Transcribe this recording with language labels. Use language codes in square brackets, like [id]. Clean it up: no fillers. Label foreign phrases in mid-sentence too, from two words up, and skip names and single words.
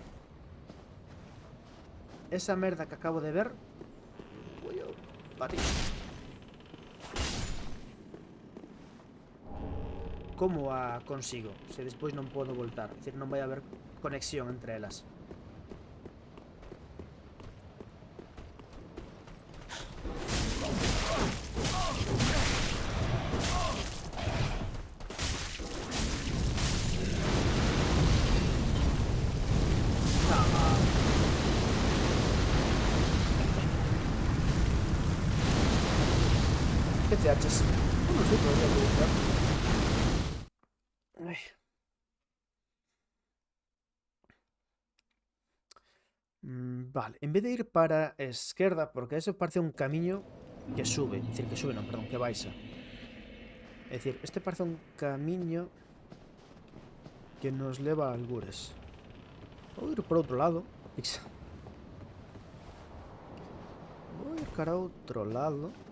[gl] Esa merda que acabo de ver... Ui, eu bati. Como a consigo? Se despois non podo voltar. É dicir, non vai haber conexión entre elas. [es] ¿Qué te haces? No sé, podría utilizar. Ay. [gl] Vale, en vez de ir para a esquerda, porque eso parece un camiño que sube. É dicir, que sube, non, perdón, que baixa. É dicir, este parece un camiño que nos leva a algures. Vou ir por outro lado. Vou ir cara a outro lado.